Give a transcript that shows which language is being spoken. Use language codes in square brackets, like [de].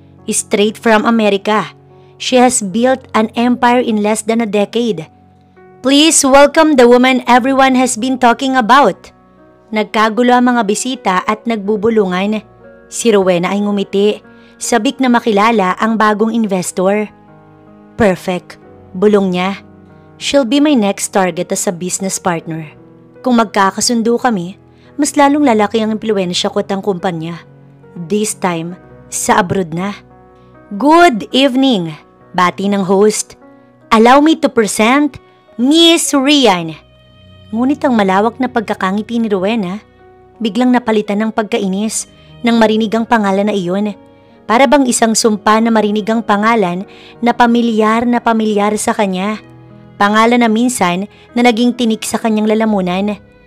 [en] Straight from America, she has built an empire in less than a decade. Please welcome the woman everyone has been talking about. [tl] Nagkagulo ang mga bisita at nagbubulungan. Si Rowena ay ngumiti, sabik na makilala ang bagong investor. [en] Perfect, [tl] bulong niya. [en] She'll be my next target as a business partner. [tl] Kung magkakasundo kami, mas lalong lalaki ang impluwensya ko at ang kumpanya. [en] This time, [tl] sa abroad na. [en] Good evening, [tl] bati ng [en] host. Allow me to present Miss Rian. [tl] Ngunit ang malawak na pagkakangiti ni Rowena, biglang napalitan ng pagkainis nang marinig ang pangalan na iyon. Para bang isang sumpa na marinig ang pangalan na pamilyar sa kanya. Pangalan na minsan na naging tinik sa kanyang lalamunan.